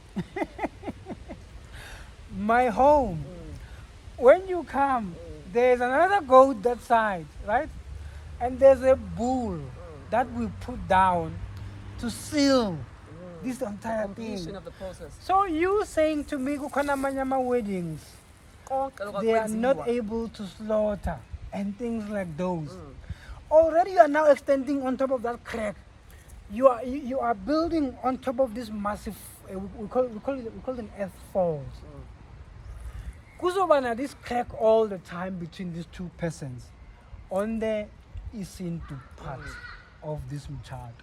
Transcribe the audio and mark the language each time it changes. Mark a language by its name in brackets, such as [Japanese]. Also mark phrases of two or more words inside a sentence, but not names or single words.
[English] My home. When you come, there's another goat that side, right? And there's a bull that we put down to seal this entire Completion thing. of the process. So you saying to me, [Zulu] kukhona amanye ama-weddings, Konke lokhu [English] they are not [Zulu] akwenziwa. [English] able to slaughter and things like those. Already you are now extending on top of that crack. You are building on top of this massive. We call them earth falls. Kuzobana this crack all the time between these two persons on the isintu part of this mchato.